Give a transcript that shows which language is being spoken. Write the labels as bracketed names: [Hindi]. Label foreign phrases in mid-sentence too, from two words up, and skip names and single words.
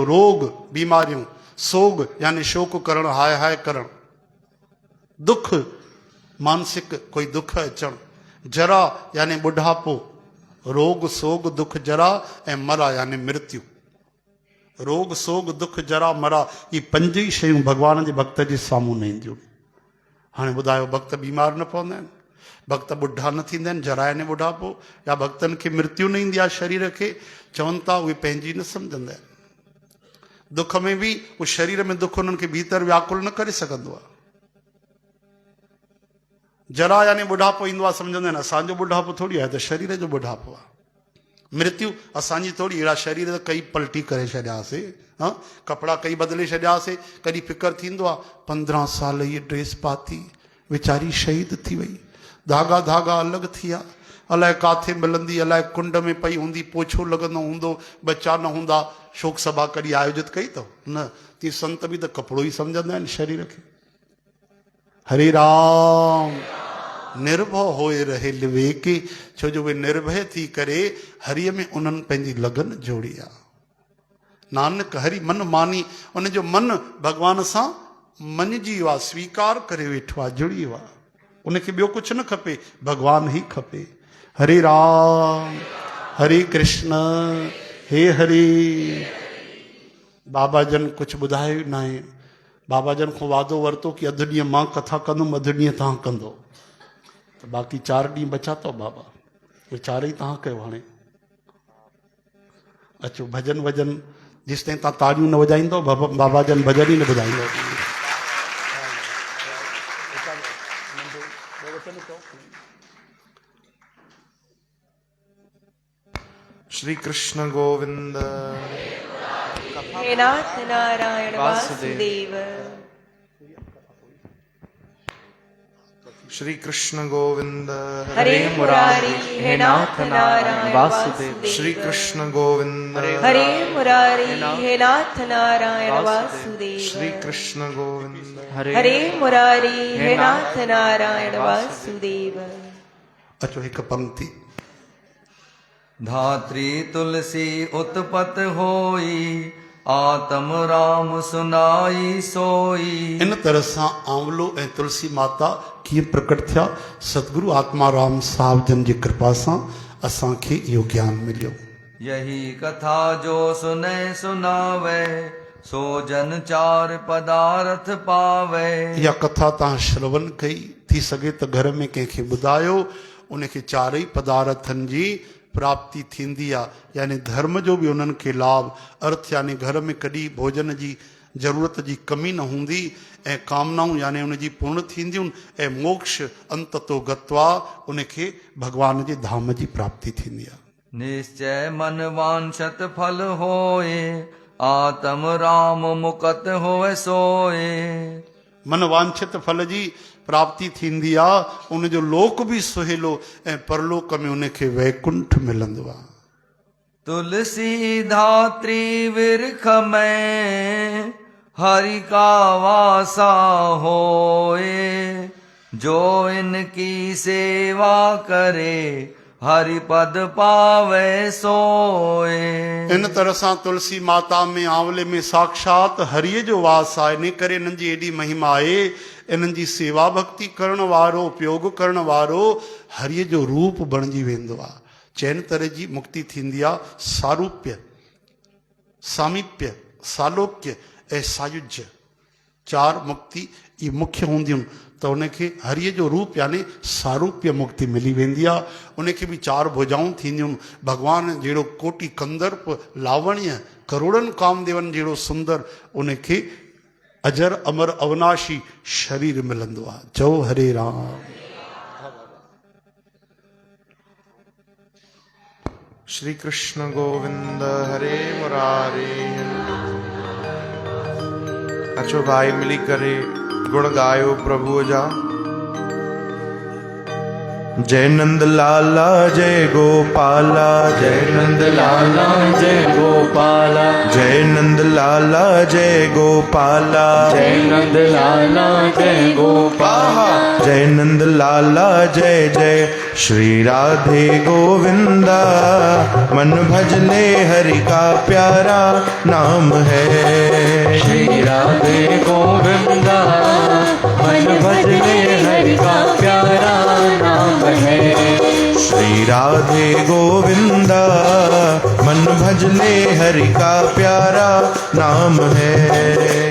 [Sindhi] रोग बीमारियूं, सोग यानी शोक करण, हाय हाय करण, दुख मानसिक कोई दुख अचण, जरा यानी बुढ़ापो, रोग सोग दुख जरा ऐं मरा यानी मृत्यु। रोग सोग दुख जरा मरा, ये 5 ई शयूं भगवान जे भक्त जे साम्हूं न ईंदियूं। हाणे ॿुधायो, भक्त बीमार न पवंदा आहिनि, भक्त बुढ़ा न थींदा आहिनि, जरा यानी बुढ़ापो, या भक्तनि खे मृत्यु न ईंदी आहे शरीर खे। चवनि था उहे पंहिंजी न सम्झंदा आहिनि। दुख में बि उहो शरीर में दुख उन्हनि खे भीतर व्याकुल न करे सघंदो आहे। जरा यानी बुढ़ापो ईंदो आहे, सम्झंदा आहिनि असांजो बुढ़ापो थोरी आहे, त शरीर जो बुढ़ापो आहे। मृत्यु असांजी थोड़ी, अहिड़ा शरीर त कई पलटी करे छॾियासीं, हाँ कपिड़ा कई बदिले छॾियासीं। कॾहिं फिकर थींदो आहे 15 साल ये ड्रेस पाती, वीचारी शहीद थी वई, धागा धागा अलॻि थी विया, अलाए काथे मिलंदी, अलाए कुंड में पई हूंदी, पोछो लॻंदो हूंदो, बच्चा न हूंदा, शोक सभा कॾहिं आयोजित कई अथव न? तीअं संत बि त कपिड़ो ई सम्झंदा आहिनि शरीर खे। [Hindi] हरे राम, निर्भय होए रहे विवेकी, [Sindhi] छो जो उहे निर्भय थी करे हरीअ में उन्हनि पंहिंजी लगन जोड़ी आहे। [Hindi] नानक हरि मन मानी, [Sindhi] उनजो मन भॻवान सां मञिजी वियो आहे, स्वीकार करे वेठो आहे, जुड़ी वियो आहे। उनखे ॿियो कुझु न खपे, भॻवान ई खपे। हरे राम हरे कृष्ण हे हरे। बाबा जन कुझु ॿुधायो न आहे। बाबा जन खां वादो वरितो कि अधु ॾींहुं मां कथा कंदुमि, अधु ॾींहुं तव्हां कंदो, त बाक़ी 4 ॾींहं बचा अथव बाबा, उहे 4 ई तव्हां कयो। हाणे अचो भजन वजन, जेसि ताईं तव्हां ताड़ियूं न वॼाईंदव बाबा जन भजन ई न ॿुधाईंदव। श्री कृष्ण गोविंद। हे नाथ नारायण वासुदेव। श्री कृष्ण गोविंद। हरे मुरारी हे नाथ नारायण वासुदेव। श्री कृष्ण गोविंद। हरे मुरारी हे नाथ नारायण वासुदेव। श्री कृष्ण गोविंद। हरे मुरारी हे नाथ नारायण वासुदेव। अचो हिकु पंक्ति। [Hindi] धात्री तुलसी उत्पत होई, आत्म राम सुनाई सोई। [Sindhi] इन तरह सां आंवलो ऐं तुलसी माता कीअं प्रकट थिया? सतगुरु आत्मा राम साहब जन जी कृपा सां असांखे इहो ज्ञान मिलियो। [Hindi] यही कथा जो सुने सुनावे, सो जन 4 पदार्थ पावे। [Sindhi] इहा कथा तव्हां श्रवण कई, थी सघे त घर में कंहिंखे ॿुधायो, उनखे 4 ई पदार्थनि जी प्राप्ति थींदी आहे। यानी धर्म जो बि उन्हनि खे लाभ, अर्थ यानी घर में कॾहिं भोजन जी ज़रूरत जी कमी न हूंदी, ऐं कामनाऊं यानी उनजी पूर्ण थींदियूं, ऐं मोक्ष [Sanskrit] अंततो गत्वा [Sindhi] उनखे भगवान जे धाम जी प्राप्ति थींदी आहे। [Hindi] निश्चय मन वांछत फल होए, आत्म राम मुकत होए सोए। [Sindhi] मन वांछित फल जी प्राप्ति थींदी आहे, उनजो लोक बि सुहेलो, ऐं परलोक में उनखे वैकुंठ मिलंदो आहे। [Hindi] तुलसी धात्री विरख में, हरि का वासा होए। जो इनकी सेवा करे, हरि पद पावे सोए। [Sindhi] इन तरह सां तुलसी माता में आंवले में साक्षात हरिय जो वास आहे। इन करे इन्हनि जी एॾी महिमा आहे। इन्हनि जी सेवा भक्ति करण वारो, उपयोग करण वारो हरिय जो रूप बणिजी वेंदो आहे। चइनि तरह जी मुक्ति थींदी आहे, सारूप्य, सामीप्य, सालोक्य ऐं सायुज्य। 4 मुक्ति ये मुख्य हूंदियूं, त उनखे हरिय जो रूप यानी सारूप्य मुक्ति मिली वेंदी आहे। उनखे बि 4 भुजाऊं थींदियूं। भगवान जहिड़ो [Sanskrit] कोटि कंदर्प लावण्य, [Sindhi] करोड़नि कामदेवन जहिड़ो सुंदर उनखे अजर अमर अविनाशी शरीर मिलंदो आहे। चओ हरे राम। श्री कृष्ण गोविंद। हरे मुरारी। अचो भाई मिली करे गुण गायो प्रभु जा। [Hindi] जय नंद लाला जय गोपाला, जय नंद लाला जय गोपाला, जय नंद लाला जय गोपाला, जय नंद लाला जय गोपाला, जय नंद लाला जय जय श्री राधे गोविंदा। मन भजले हरि का प्यारा नाम है। श्री राधे गोविंदा, मन भजले हरि का प्यारा नाम है। श्री राधे गोविंदा, मन भजले हरि का प्यारा नाम है।